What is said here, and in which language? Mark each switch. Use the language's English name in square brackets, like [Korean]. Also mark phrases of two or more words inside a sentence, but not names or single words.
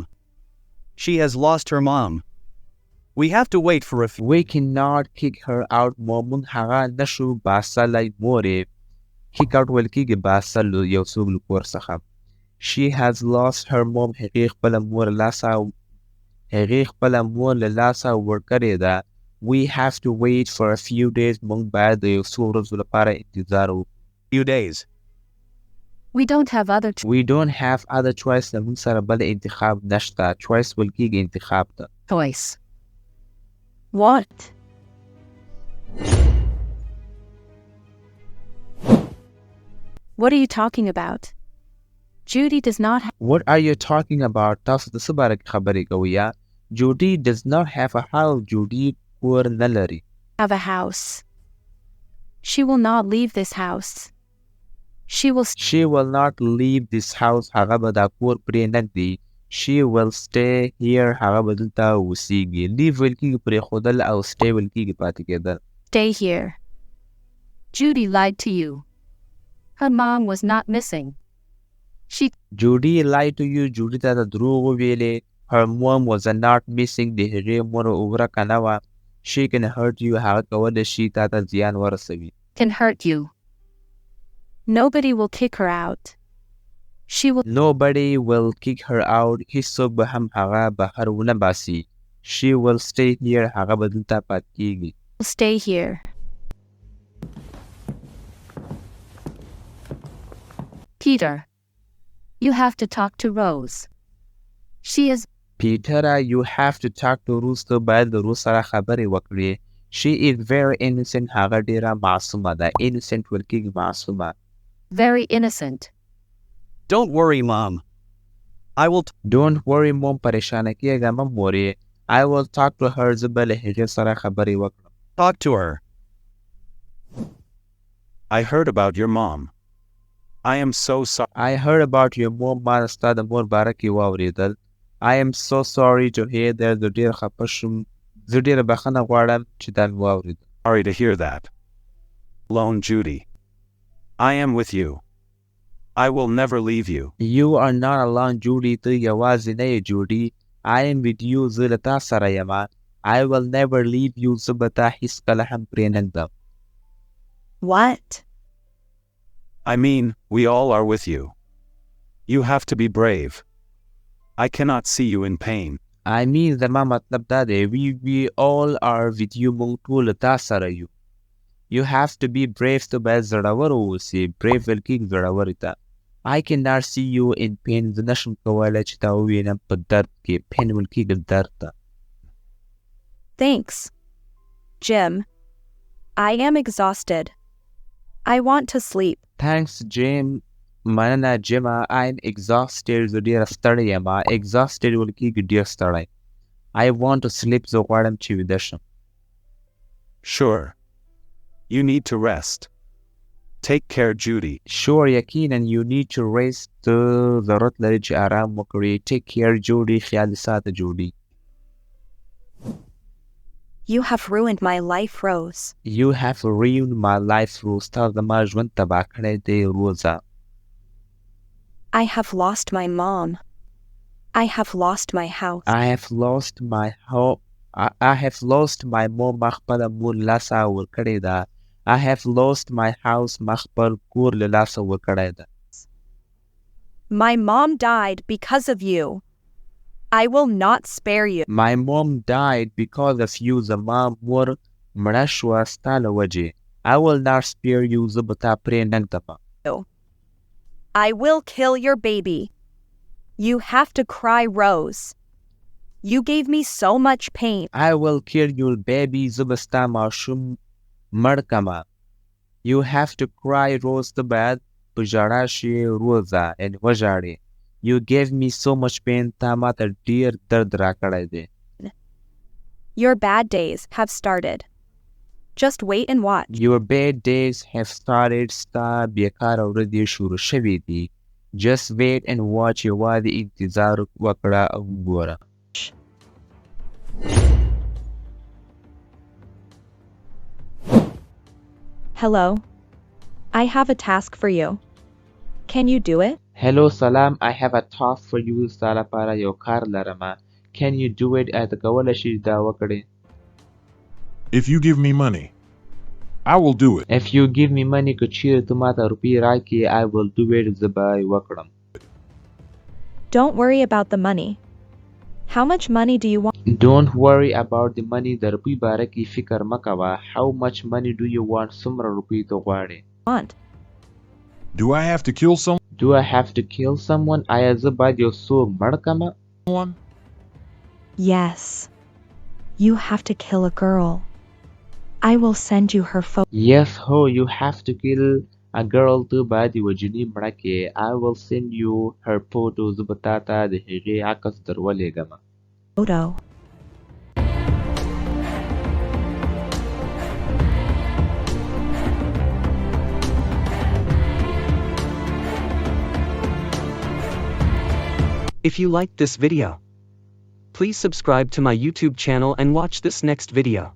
[English] She has lost her mom. We have to wait for a few. We cannot kick her out. [Pashto] موږ هغه نشو باسلی مورې. [English] kick out [Pashto] ویل کېږي باسل یو څوک له کور څخه. [English] She has lost her mom. [Pashto] هغې خپله مور له لاسه ورکړې ده. [English] We have to wait for a few days. [Pashto] موږ باید د یو څو ورځو لپاره انتظار وکړو. [English] Few days. We don't have other We don't have other choice. [Pashto] موږ سره بل انتخاب نشته. choice ویل کېږي انتخاب ته. [English] choice. What? What are you talking about? Judy does not What are you talking about? [Pashto] تاسو د څه باره کې خبرې کوئ یا؟ [English] Judy does not have a house. [Pashto] Judy کور نه لري. [English] have a house. She will not leave this house. She will not leave this house. [Pashto] هغه به دا کور پرې نه ږدي. [English] She will stay here. [Pashto] هغه به دلته اوسیږي. leave ویل کېږي پرېښودل او stay ویل کېږي پاتې کېدل. [English] stay here. Judy lied to you. Her mom was not missing. Judy lied to you. Judy [Pashto] ته د دروغ وویلې. [English] Her mom was not missing. [Pashto] د هغې مور ورکه نه وه. [English] She can hurt you. [Pashto] هغه کولی شي تا ته زیان ورسوي. [English] Can hurt you. Nobody will kick her out. Nobody will kick her out. [Pashto] هیڅوک به هم هغه بهر ونه باسي. [English] She will stay here. [Pashto] هغه به دلته پاتې کېږي. [English] stay here. Peter. You have to talk to Rose. She is Peter, you have to talk to Rose. [Pashto] ته باید د روز سره خبرې وکړې. [English] She is very innocent. [Pashto] هغه ډېره معصومه ده. innocent ویل کېږي معصومه. [English] very innocent. Don't worry, Mom. Don't worry, Mom. [Pashto] پریشانه کېږه مه مورې. [English] I will talk to her. [Pashto] زه به له هغې سره خبرې وکړم. [English] Talk to her. I heard about your mom. I am so sorry. I heard about your mom. [Pashto] ما ستا د مور باره کې واورېدل. [English] I am so sorry to hear that. [Pashto] زه ډېر خفه شوم. زه ډېره بخښنه غواړم چې دا مې واورېدل. [English] Sorry to hear that. Lone Judy. I am with you. I will never leave you. You are not alone, Judy. [Pashto] ته یوازې نه یې Judy. [English] I am with you. [Pashto] زه له تا سره یم. [English] I will never leave you. [Pashto] زه به تا هیڅکله هم پرې نه ږدم. [English] What? I mean, we all are with you. You have to be brave. I cannot see you in pain. I mean, [Pashto] زما مطلب دا دی. [English] We all are with you. [Pashto] موږ ټول له تا سره یو. [English] You have to be brave. [Pashto] ته باید زړور واوسې. brave ویل کېږي زړورې ته. [English] I cannot see you in pain. [Pashto] زه نشم کولی چې تا ووینم په درد کې. pain ویل کېږي درد ته. [English] Thanks, Jim. I am exhausted. I want to sleep. Thanks, Jim. [Pashto] مننه جیمه. [English] I'm exhausted. [Pashto] زه ډېره ستړی یم. exhausted ویل کېږي ډېر ستړی. [English] I want to sleep. [Pashto] زه غواړم چې ویده شم. [English] Sure. You need to rest. Take care, Judy. Sure, یقینا. You need to rest. [Pashto] ته ضرورت لري چې آرام وکړې. [English] Take care, Judy. [Pashto] خیال دې ساته Judy. [English] You have ruined my life, Rose. You have ruined my life, Rose. [Pashto] تا زما ژوند تباه کړی دی روزه. [English] I have lost my mom. I have lost my house. I have lost my home. I have lost my mom. [Pashto] ما خپله مور له لاسه ورکړې ده. [English] I have lost my house. [Pashto] ما خپل کور له لاسه ورکړی ده. [English] My mom died because of you. I will not spare you. My mom died because of you. [Pashto] زما مور مړه شوه ستا له وجې. [English] I will not spare you. [Pashto] زه به تا پرې نه ږدم. [English] I will kill your baby. You have to cry, Rose. You gave me so much pain. I will kill your baby. [Pashto] زه به ستا ماشوم مړ کړمه. [English] You have to cry, Rose. [Pashto] ته باید په ژړا شې روزه. یعنې وژاړې. [English] You gave me so much pain. [Pashto] تا ماته ډیر درد راکړی دی. [English] Your bad days have started. Just wait and watch. Your bad days have started. [Pashto] ستا بیکاره ورځې شروع شوې دي. [English] Just wait and watch. [Pashto] یوازې انتظار وکړه او وګوره. [English] Hello. I have a task for you. Can you do it? Hello, سلام. I have a task for you. [Pashto] ستا لپاره یو کار لرمه. [English] Can you do it? [Pashto] ته کولی شې دا وکړې. [English] If you give me money, I will do it. If you give me money, [Pashto] که چیرې ته ماته روپۍ راکړې [English] I will do it. [Pashto] زه به یې وکړم. [English] Don't worry about the money. How much money do you want? Don't worry about the money. [Pashto] د روپۍ باره کې فکر مه کوه. [English] How much money do you want? [Pashto] څومره روپۍ ته غواړې. [English] Do I have to kill someone? Do I have to kill someone? [Pashto] آیا زه باید یو څوک مړ کړمه؟ [English] Yes. You have to kill a girl. I will send you her photo. Yes, ho, you have to kill a girl. [Pashto] ته باید یوه جنۍ مړه کړې. [English] I will send you her photo. [Pashto] زه به تا ته د هغې عکس درولېږم. [English] If you liked this video, please subscribe to my YouTube channel and watch this next video.